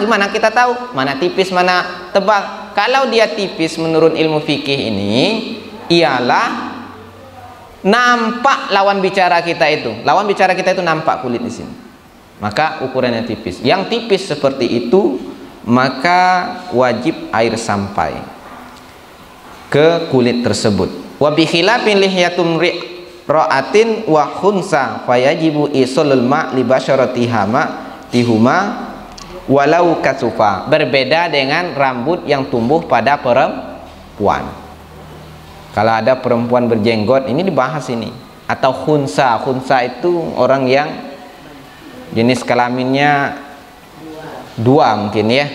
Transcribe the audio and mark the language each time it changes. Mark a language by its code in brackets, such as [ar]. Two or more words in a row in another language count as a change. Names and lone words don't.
[id] Gimana kita tahu mana tipis mana tebal? Kalau dia tipis menurut ilmu fikih ini ialah nampak lawan bicara kita itu. Lawan bicara kita itu nampak kulit di sini. Maka ukurannya tipis. Yang tipis seperti itu maka wajib air sampai ke kulit tersebut. [ar] وبخلاف لحية امرأة وخنثى فيجب إيصال الماء لبشرتهما تهما ولو كثفت. [id] Berbeda dengan rambut yang tumbuh pada perempuan. Kalau ada perempuan berjenggot, ini dibahas ini. Atau khunsa. Khunsa itu orang yang jenis kelaminnya dua mungkin ya.